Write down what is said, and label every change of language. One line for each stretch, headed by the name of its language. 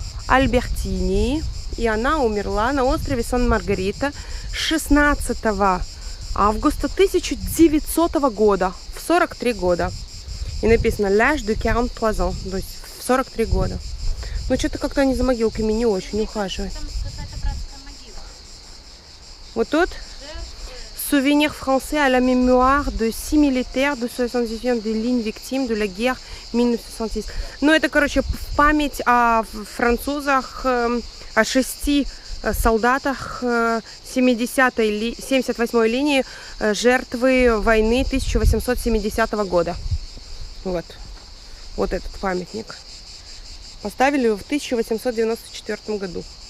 Russian: Альбертини. И она умерла на острове Сан-Маргарита 16 августа 1900 года, в 43 года. И написано
French: «L'âge de 43 ans»,
Russian: то есть в 43 года. Но что-то как-то они за могилками не очень ухаживают. Там какая-то братская могила. Вот тут
French: «Souvenir français à la mémoire de 6 militaires de 78 des lignes victimes de la guerre 1966».
Russian: Ну, это, короче, в память о французах, о 6 солдатах 78-й линии, жертвы войны 1870 года. Вот. Вот этот памятник. Поставили его в 1894 году.